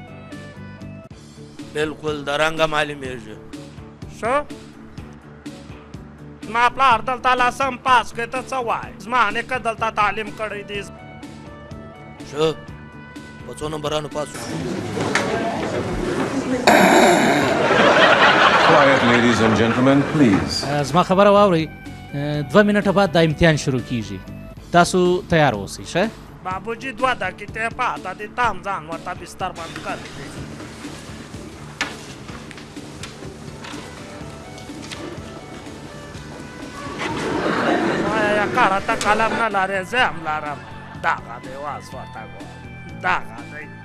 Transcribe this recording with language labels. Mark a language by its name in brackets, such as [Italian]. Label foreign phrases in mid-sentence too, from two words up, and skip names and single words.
[Pashto] بالکل د رنګه معلومېږي څه زما پلار دلته لسم پاس کړی ته څه وایې زما نیکه دلته تعلیم کړی دی ښه په څو نمبرانو پاس [English] Quiet, ladies and gentlemen, please. [Pashto] زما خبره واورئ 2 منټه بعد دا امتحان شروع کیږي تاسو تیار اوسئ ښه बाबूजी 2 دقیقې پاته دي تام ځان ورته بستر بند کړ یا کاره ته قلم نه لرې زه هم لرم دغه دی واس ورته ګوره دغه دی